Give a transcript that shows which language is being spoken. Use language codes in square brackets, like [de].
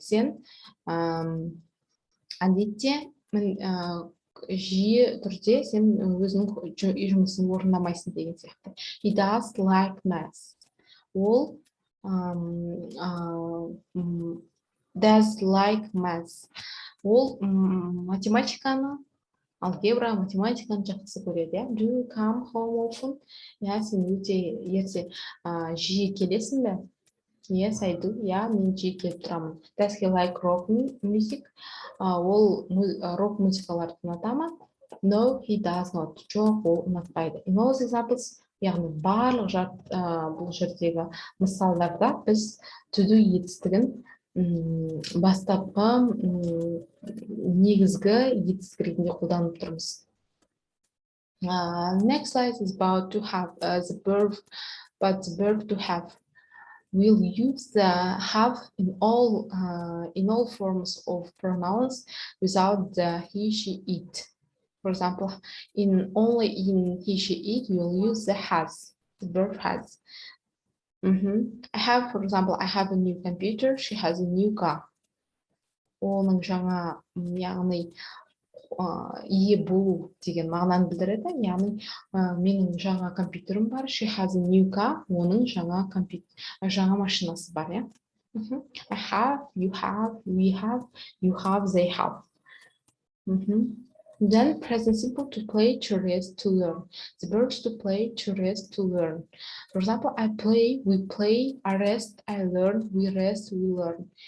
[kk] Сен әдетте жиі түрде сен өзінің жұмысын орындамайсың деген сияқты. [en] He does like math. [kk] Ол [en] does like math. [kk] Ол математиканы алгебра, математиканы жақсы көреді. [en] Do you come home often? [kk] Я, сен өте ерте жиі келесің бе? [en] Yes, I do. [kk] Я, мен жиі келіп тұрамын. [en] Does he like rock music? [kk] Ол рок музыкаларды ұната ма? [en] No, he does not. [kk] Жоқ, ол ұнатпайды. [en] In all examples, [kk] яғни барлық бұл жердегі мысалдарда біз to do етістігін бастапқы негізгі етістік ретінде қолданып тұрмыз. [en] Next slide is about to have the verb, but the verb to have. We'll use the have in all forms of pronouns without the he, she, it. For example, only in he, she, it, you'll use the has, the verb has. I have, for example, I have a new computer, she has a new car. [kk] Оның жаңа, яғни, ие болу деген мағынаны білдіреді. Яғни, менің жаңа компьютерім бар, [en] she has a new car, [kk] оның жаңа машинасы бар, я? [en] I have, you have, we have, you have, they have. Then present simple to play, to rest, to learn. The verbs to play, to rest, to learn. For example, I play, we play, I rest, I learn, we rest, we learn.